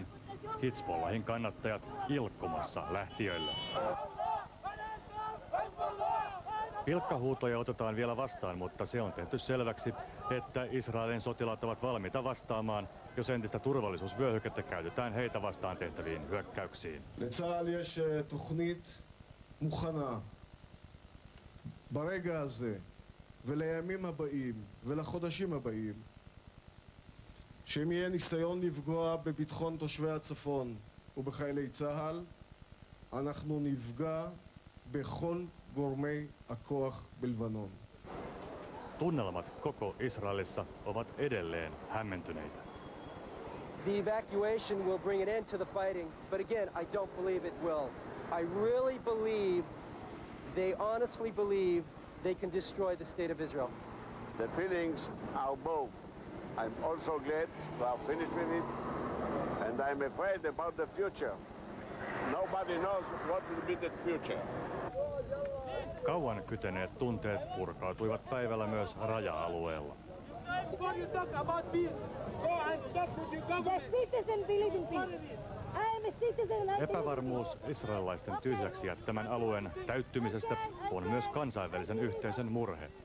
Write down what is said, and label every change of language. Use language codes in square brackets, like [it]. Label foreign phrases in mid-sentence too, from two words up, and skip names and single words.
[fi] Hizbollahin kannattajat ilkkumassa lähtiöille. Pilkkahuutoja otetaan vielä vastaan, mutta se on tehty selväksi, että Israelin sotilaat ovat valmiita vastaamaan, jos entistä turvallisuusvyöhykettä käytetään heitä vastaan tehtäviin hyökkäyksiin. [he] לצה"ל יש תוכנית מוכנה ברגע הזה ולימים הבאים ולחודשים הבאים שאם יהיה ניסיון לפגוע בביטחון תושבי הצפון ובחיילי צה"ל, אנחנו נפגע בכל גורמי הכוח בלבנון. Tunnelmat koko Israelissa ovat edelleen hämmentyneitä. [en] The evacuation will bring an end to the fighting, but again, I don't believe it will. I really believe, they honestly believe, they can destroy the state of Israel. The feelings are both. I'm also glad to have finished with it, and I'm afraid about the future. Nobody knows what will be the future. [fi] Kauan kyteneet tunteet purkautuivat päivällä myös raja-alueella. Epävarmuus israelilaisten tyhjäksi jättämän alueen täyttymisestä on myös kansainvälisen yhteisön murhe.